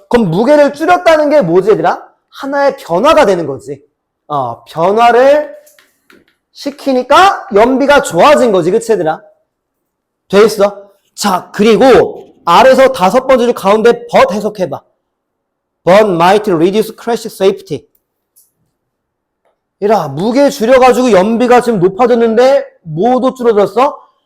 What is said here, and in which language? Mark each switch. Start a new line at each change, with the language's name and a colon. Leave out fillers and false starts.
Korean: 그럼 무게를 줄였다는 게 뭐지, 얘들아? 하나의 변화가 되는 거지. 변화를 시키니까 연비가 좋아진 거지, 그치, 얘들아? 됐어? 자, 그리고 아래서 다섯 번째 줄 가운데 but 해석해봐.
English: But might reduce crash safety.
Korean: 이라, 무게 줄여가지고 연비가 지금 높아졌는데 뭐도 줄어들었어?